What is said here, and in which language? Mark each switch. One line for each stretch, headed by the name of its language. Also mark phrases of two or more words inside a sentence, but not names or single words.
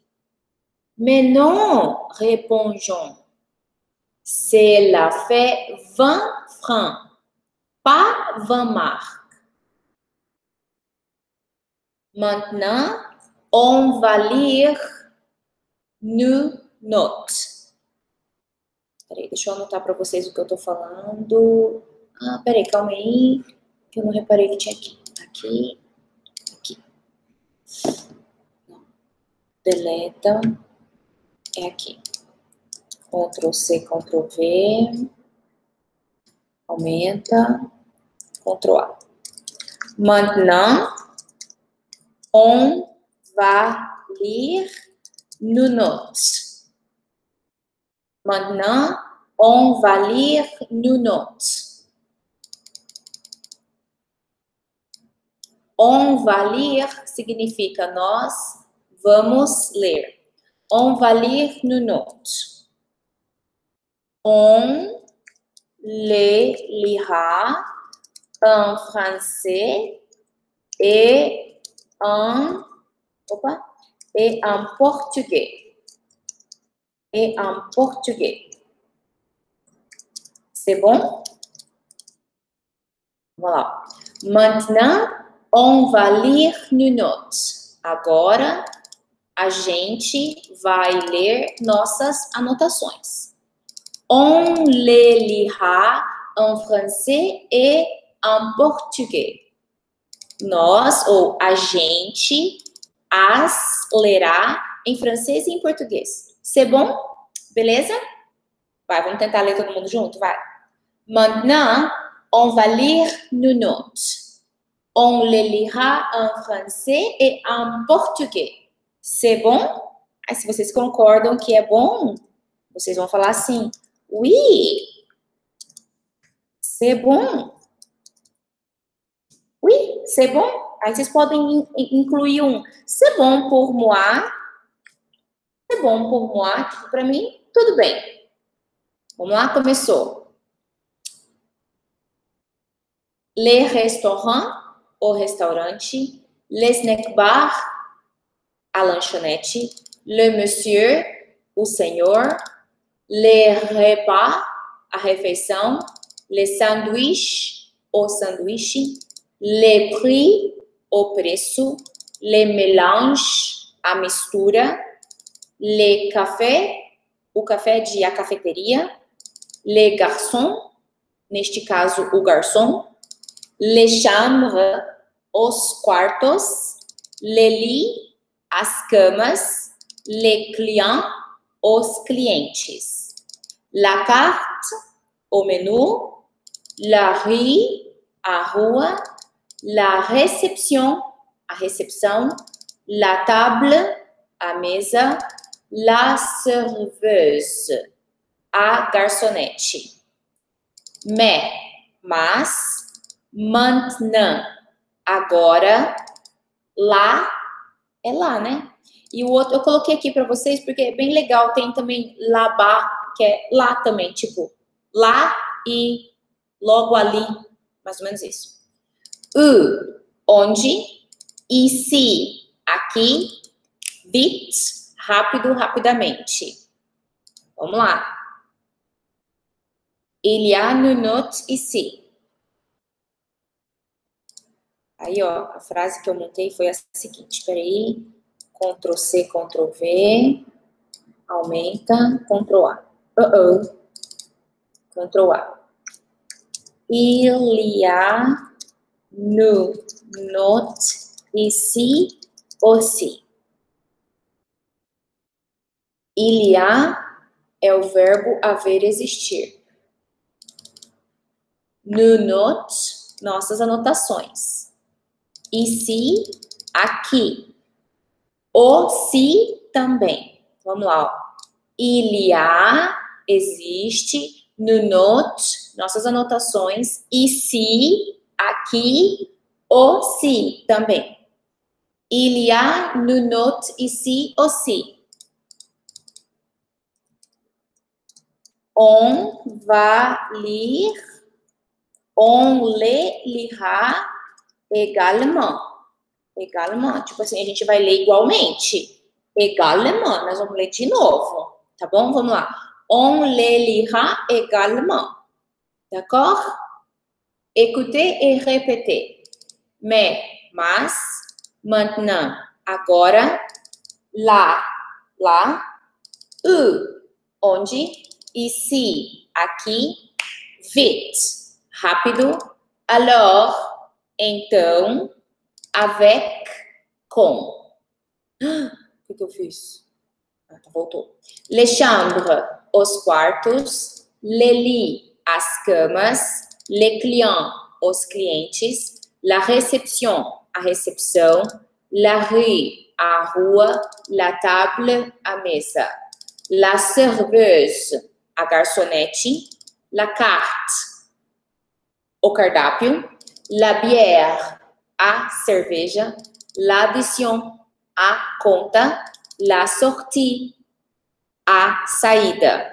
French: Mais non, répond John. C'est la fait 20 francs, pas 20 marques. Maintenant, on va lire nos notes.
Portuguese: Peraí, deixa eu anotar para vocês o que eu tô falando. Ah, peraí, calma aí, que eu não reparei que tinha aqui. Aqui. Não. Deleta. É aqui. Ctrl C, Ctrl V. Aumenta. Ctrl A.
French: Maintenant, on va lire nos notes. Maintenant, on va lire nos notes. On va lire
Portuguese: significa nós vamos ler.
French: On va lire nos notes. On les lira en français et en portugais. C'est bon? Voilà. Maintenant, on va lire nos notes.
Portuguese: Agora, a gente vai ler nossas anotações.
French: On les lira en français et en portugais.
Portuguese: Nós, ou a gente, as lerá em francês e em português.
French: C'est bon?
Portuguese: Beleza? Vai, vamos tentar ler todo mundo junto? Vai.
French: Maintenant, on va lire nos notes. On les lira en français et en portugais. C'est bon?
Portuguese: Aí, se vocês concordam que é bom, vocês vão falar assim,
French: oui, c'est bon. Oui, c'est bon.
Portuguese: Aí vocês podem incluir
French: c'est bon pour moi. C'est bon pour moi.
Portuguese: Tipo, para mim, tudo bem. Vamos lá, começou.
French: Le restaurant,
Portuguese: o restaurante.
French: Le snack bar,
Portuguese: a lanchonete.
French: Le monsieur,
Portuguese: o senhor.
French: Le repas,
Portuguese: a refeição.
French: Le sandwich,
Portuguese: o sanduíche.
French: Le prix,
Portuguese: o preço.
French: Le mélange,
Portuguese: a mistura.
French: Le café,
Portuguese: o café de a cafeteria.
French: Le garçon,
Portuguese: neste caso, o garçom.
French: Les chambres,
Portuguese: os quartos.
French: Les lits,
Portuguese: as camas.
French: Les clients,
Portuguese: os clientes.
French: La carte,
Portuguese: o menu.
French: La rue,
Portuguese: a rua.
French: La réception,
Portuguese: a recepção.
French: La table,
Portuguese: a mesa.
French: La serveuse,
Portuguese: a garçonete. Mas, maintenant, agora. Lá, é lá, né? E o outro, eu coloquei aqui para vocês porque é bem legal. Tem também là-bas, que é lá também, tipo, lá e logo ali, mais ou menos isso. Onde? Ici, aqui. Vite, rápido, rapidamente. Vamos lá.
French: Il y a une note ici.
Portuguese: Aí, ó, a frase que eu montei foi a seguinte. Espera aí. Ctrl C, Ctrl V. Aumenta. Ctrl A. Ctrl A.
French: Il y a une note ici aussi. Il y a
Portuguese: é o verbo haver, existir.
French: Une note,
Portuguese: nossas anotações. Ici, aqui. Aussi, também. Vamos lá, ó.
French: Il y a,
Portuguese: existe.
French: Une note,
Portuguese: nossas anotações. Ici, aqui.
French: Aussi, também. Il y a une note ici aussi. On va lire, on les lira également. Également,
Portuguese: tipo assim, a gente vai ler igualmente. Également, nós vamos ler de novo, tá bom? Vamos lá.
French: On les lira également. D'accord? Écoutez et répétez. Mais,
Portuguese: mas, maintenant, agora, lá, onde, ici, aqui, vite, rápido, alors, então, avec, com. O que eu fiz? Ah, tá, voltou.
French: Les chambres,
Portuguese: os quartos,
French: les lits,
Portuguese: as camas,
French: les clients,
Portuguese: os clientes,
French: la réception,
Portuguese: a recepção,
French: la rue,
Portuguese: a rua,
French: la table,
Portuguese: a mesa,
French: la serveuse,
Portuguese: a garçonete,
French: la carte,
Portuguese: o cardápio,
French: la bière,
Portuguese: a cerveja, l'addition, a conta,
French: la sortie,
Portuguese: a saída.